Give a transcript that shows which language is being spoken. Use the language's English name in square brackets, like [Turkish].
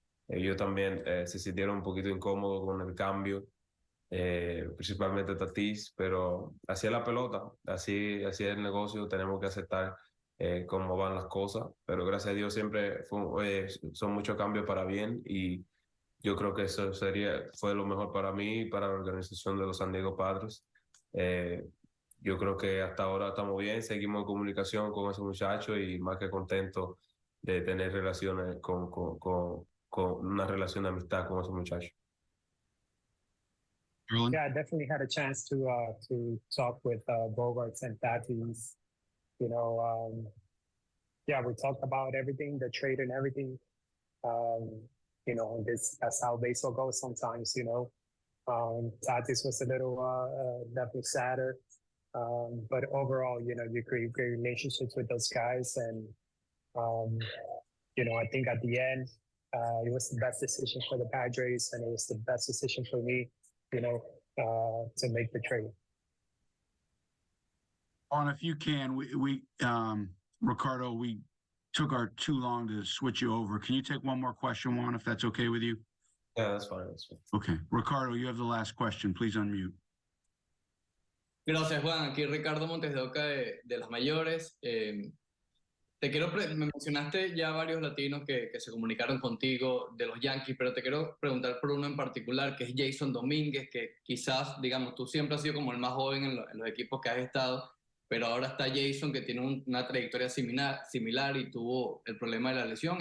[Spanish] Ellos también se sintieron un poquito incómodos con el cambio, principalmente Tatis, pero así es la pelota, así es el negocio, tenemos que aceptar cómo van las cosas, pero gracias a Dios siempre son muchos cambios para bien y yo creo que eso fue lo mejor para mí y para la organización de los San Diego Padres. Eh, yo creo que hasta ahora estamos bien, seguimos en comunicación con ese muchacho y más que contento de tener relaciones con una relación de amistad con ese muchacho. [English] Yeah, I definitely had a chance to talk with Bogarts and Tatis. You know, yeah, we talked about everything, the trade and everything. You know, that's how baseball goes sometimes. You know, Tatis was a little definitely sadder, but overall, you know, you create great relationships with those guys, and you know, I think at the end, it was the best decision for the Padres, and it was the best decision for me. You know, to make the trade. On, if you can, Ricardo, we took our too long to switch you over. Can you take one more question, Juan, if that's okay with you? Yeah, that's fine. That's fine. Okay. Ricardo, you have the last question. Please unmute. [Spanish] Gracias, Juan. Aquí Ricardo Montes de Oca de las mayores. Me mencionaste ya varios latinos que se comunicaron contigo de los Yankees, pero te quiero preguntar por uno en particular, que es Jason Domínguez, que quizás, digamos, tú siempre has sido como el más joven en los equipos que has estado, pero ahora está Jason, que tiene una trayectoria similar y tuvo el problema de la lesión.